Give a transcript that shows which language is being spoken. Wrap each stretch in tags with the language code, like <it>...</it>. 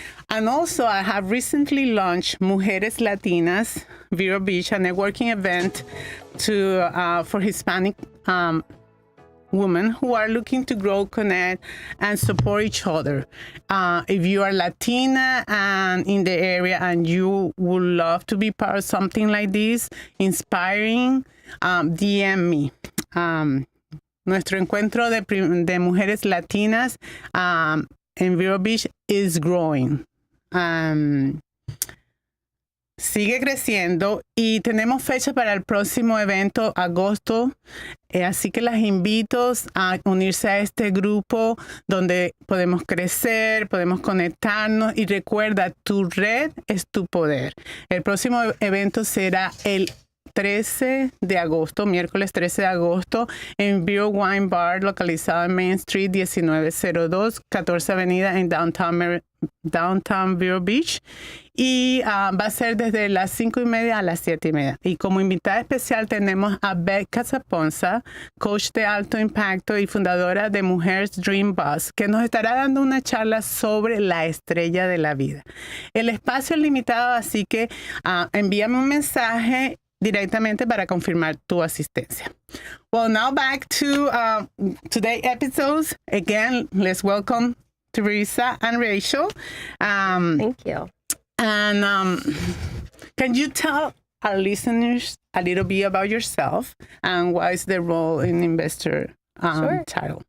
<en>And also, I have recently launched Mujeres Latinas Vero Beach, a networking event for Hispanic women who are looking to grow, connect, and support each other. If you are Latina and in the area and you would love to be part of something like this, inspiring, DM me.</en> <es>Nuestro encuentro de mujeres latinas en Vero Beach</es> <en>is growing.</en> <es>Sigue creciendo y tenemos fecha para el próximo evento, agosto. Así que las invito a unirse a este grupo donde podemos crecer, podemos conectarnos y recuerda, tu red es tu poder. El próximo evento será el 13 de agosto, miércoles 13 de agosto, en Vero Wine Bar, localizado en Main Street 1902, 14 Avenida en Downtown Vero Beach. Y va a ser desde las 5:30 a las 7:30. Y como invitada especial tenemos a Beth Casaponza, coach de alto impacto y fundadora de Mujeres Dream Bus, que nos estará dando una charla sobre la estrella de la vida. El espacio es limitado, así que envíame un mensaje directamente para confirmar tu asistencia.</es> <en>Well, now back to today's episodes. Again, let's welcome Treasa and Rachel. Thank you. And can you tell our listeners a little bit about yourself and what is the role in Investor Title?</en>